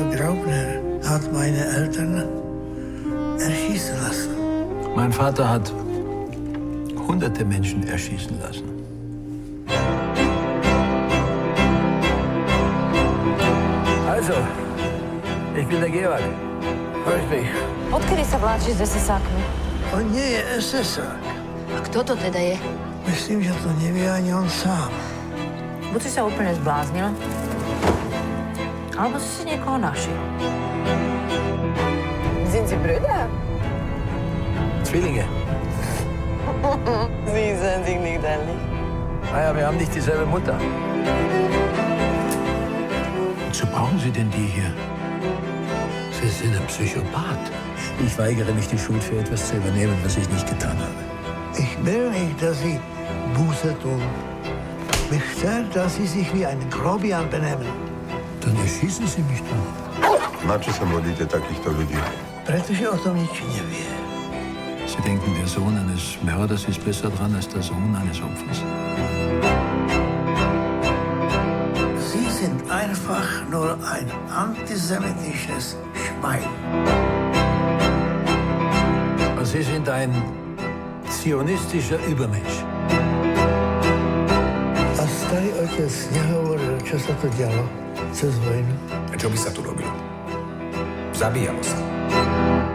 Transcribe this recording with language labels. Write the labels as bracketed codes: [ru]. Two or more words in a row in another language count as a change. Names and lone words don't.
[de] Graupner hat meine Eltern erschießen lassen. Mein Vater hat hunderte Menschen erschießen lassen. Also, ich bin der Georg. Hörst mich? [sk] Odkedy sa vláčiš s SS-ákmi? On nie je SS-ák. A kto to teda je? Myslím, že to nevie ani on sám. Buď si sa úplne zbláznil, alebo si niekoho našiel. [de] Sind Sie Brüder? Zwillinge. Sie sind sich nicht ähnlich. Naja, wir haben nicht dieselbe Mutter. Wozu brauchen Sie denn die hier? Sie sind ein Psychopath. Ich weigere mich, die Schuld für etwas zu übernehmen, was ich nicht getan habe. Ich will nicht, dass Sie Buße tun. Mich stört, dass Sie sich wie ein Grobian benehmen. Dann erschießen Sie mich doch. [sk] Na čo sa modlíte takýchto ľudí? Pretože o tom nič nevie. [de] Sie denken, der Sohn eines Mörders ist besser dran als der Sohn eines Opfers. Sie sind einfach nur ein antisemitisches Schwein. Und Sie sind ein zionistischer Übermensch. [sk] A starý otec nehovoril, čo sa to dialo cez vojnu. A čo by sa tu robilo? Zabíjalo sa.